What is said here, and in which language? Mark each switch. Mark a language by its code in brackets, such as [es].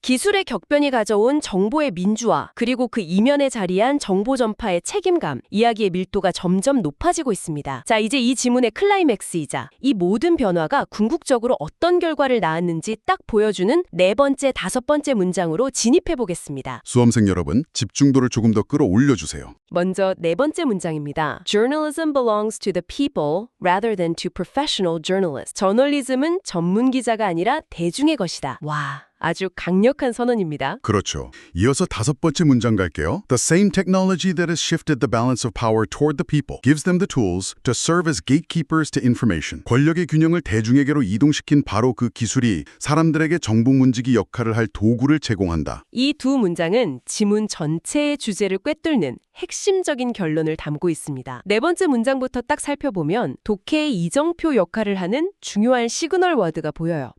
[ko] 기술의 격변이 가져온 정보의 민주화, 그리고 그 이면에 자리한 정보 전파의 책임감, 이야기의 밀도가 점점 높아지고 있습니다. 자, 이제 이 지문의 클라이맥스이자 이 모든 변화가 궁극적으로 어떤 결과를 낳았는지 딱 보여주는 네 번째, 다섯 번째 문장으로 진입해 보겠습니다. 수험생 여러분, 집중도를 조금 더 끌어올려주세요. 먼저 네 번째 문장입니다. [en] Journalism belongs to the people rather than to professional journalists. [ko] 저널리즘은 전문 기자가 아니라 대중의 것이다. 와, 아주 강력한 선언입니다. 그렇죠. 이어서 다섯 번째 문장 갈게요. [en] The same technology that has shifted the balance of power toward the people gives them the tools to serve as gatekeepers to information. [ko] 권력의 균형을 대중에게로 이동시킨 바로 그 기술이 사람들에게 정보 문지기 역할을 할 도구를 제공한다. 이 두 문장은 지문 전체의 주제를 꿰뚫는 핵심적인 결론을 담고 있습니다. 네 번째 문장부터 딱 살펴보면 독해의 이정표 역할을 하는 중요한 시그널 워드가 보여요.